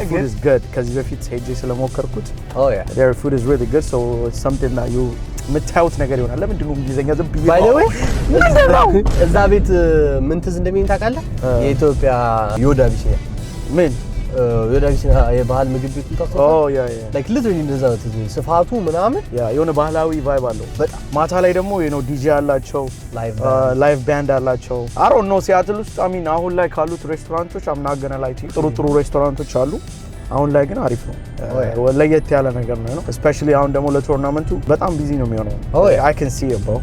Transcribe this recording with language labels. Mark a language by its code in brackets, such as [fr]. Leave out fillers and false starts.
[en] Their food is good [am] ከዚህ በፊት ሄጄ ስለሞከርኩት. [en] Oh yeah, their food is really good, so it's something that you [am] የምታዩት ነገር ይሆናል። ለምንድን ነው እንግሊዘኛ ዝም ብዬ [en] by the way [am] እዛ ቤት ምን ትዝ እንደሚል ታውቃለህ? የኢትዮጵያ ዮዳ ቢሽያ ምን ዮዳ ቢሽያ የባህል ምግብ ቤት እንታውቃለህ? [en] oh yeah like literally [am] እንደዛ ነው ትዝ ስፋቱ ምናምን የሆነ ባህላዊ ቫይብ አለው በጣም። ማታ ላይ ደግሞ [en] you know [am] ዲጄ አላቸው፣ ላይቭ ባንድ አላቸው። [en] I don't know [am] ሲያትል ውስጥ [en] I mean [am] አሁን ላይ ካሉት ሬስቶራንቶች አምናገና ላይ ጥሩ ሬስቶራንቶች አሉ። አሁን ላይ ግን አሪፍ ነው። ለየት ያለ ነገር ነው especially አሁን ደግሞ ለቶርናመንቱ በጣም ቢዚ ነው የሚሆነው። [en] I can see it, bro.